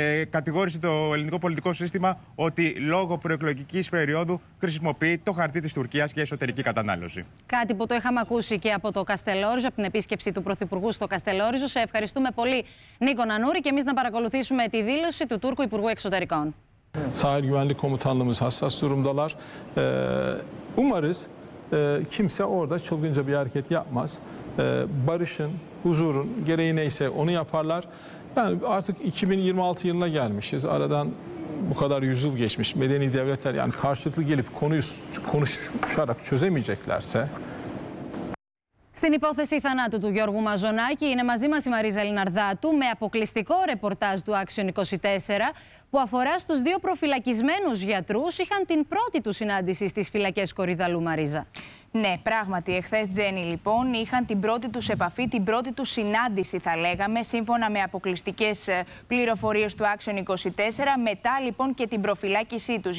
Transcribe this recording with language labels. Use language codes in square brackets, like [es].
[el] Κατηγόρησε το ελληνικό πολιτικό σύστημα ότι λόγω προεκλογικής περίοδου χρησιμοποιεί το χαρτί της Τουρκίας για εσωτερική κατανάλωση. Κάτι που το είχαμε ακούσει και από το Καστελόριζο, από την επίσκεψη του Πρωθυπουργού στο Καστελόριζο. Σε ευχαριστούμε πολύ, Νίκο Νανούρη, και εμείς να παρακολουθήσουμε τη δήλωση του Τούρκου Υπουργού Εξωτερικών. [tr] Sahil güvenlik komutanlığımız hassas durumdalar. Umarız kimse orada çılgınca bir hareket yapmaz. Barışın, huzurun gereği neyse onu yaparlar. Yani artık 2026 yılına gelmişiz. Aradan bu kadar yüzyıl geçmiş. Medeni devletler yani karşılıklı gelip konuyu konuşarak çözemeyeceklerse... [el] Στην υπόθεση θανάτου του Γιώργου Μαζονάκη είναι μαζί μας η Μαρίζα Λιναρδάτου με αποκλειστικό ρεπορτάζ του Action 24 που αφορά στους δύο προφυλακισμένους γιατρούς είχαν την πρώτη του συνάντηση στις φυλακές Κορυδαλλού, Μαρίζα. Ναι, πράγματι, εχθές, Τζένι, λοιπόν, είχαν την πρώτη τους επαφή, την πρώτη τους συνάντηση, θα λέγαμε, σύμφωνα με αποκλειστικές πληροφορίες του Action 24, μετά, λοιπόν, και την προφυλάκησή τους.